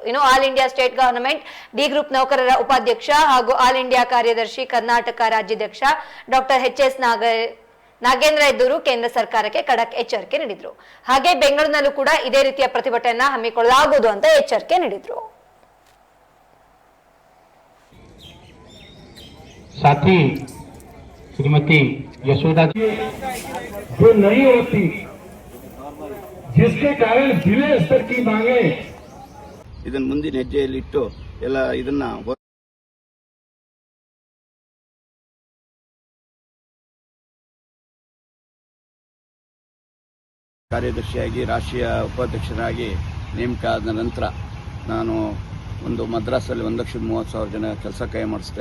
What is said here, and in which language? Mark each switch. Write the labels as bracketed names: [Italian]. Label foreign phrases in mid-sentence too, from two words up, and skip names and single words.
[Kannada] ಇನ್ನು [English] All India State Government D group [Kannada] ನೌಕರರ ಉಪಾಧ್ಯಕ್ಷ ಹಾಗೂ [English] All India [Kannada] ಕಾರ್ಯದರ್ಶಿ ಕರ್ನಾಟಕ ರಾಜ್ಯಾಧ್ಯಕ್ಷ ಡಾಕ್ಟರ್ ಎಚ್.ಎಸ್. ನಾಗೇಂದ್ರ ಹೆದ್ದೂರು ಕೇಂದ್ರ ಸರ್ಕಾರಕ್ಕೆ ಖಡಕ್ ಎಚ್ಚರಿಕೆ ನೀಡಿದ್ರು. ಹಾಗೆ ಬೆಂಗಳೂರಿನಲ್ಲೂ ಕೂಡ ಇದೇ ರೀತಿಯ ಪ್ರತಿಭಟನೆಯನ್ನ ಹಮ್ಮಿಕೊಳ್ಳಲಾಗುವುದು ಅಂತ ಎಚ್ಚರಿಕೆ ನೀಡಿದ್ರು. [Hindi] साथी श्रीमती यशोदा जी जो नहीं होती, जिसके कारण जिले स्तर की मांगे [Kannada] ಇದನ್ನ ಮುಂದಿನ ಹೆಜ್ಜೆಯಲ್ಲಿಟ್ಟು ಎಲ್ಲ ಇದನ್ನ ಕಾರ್ಯದರ್ಶಿಯಾಗಿ ರಾಷ್ಟ್ರೀಯ ಉಪಾಧ್ಯಕ್ಷರಾಗಿ ನೇಮಕ ಆದ ನಂತರ ನಾನು ಒಂದು ಮದ್ರಾಸಲ್ಲಿ 1,30,30,000 ಜನ ಕೆಲಸ ಕೈ ಮಾಡಿಸಿದೆ.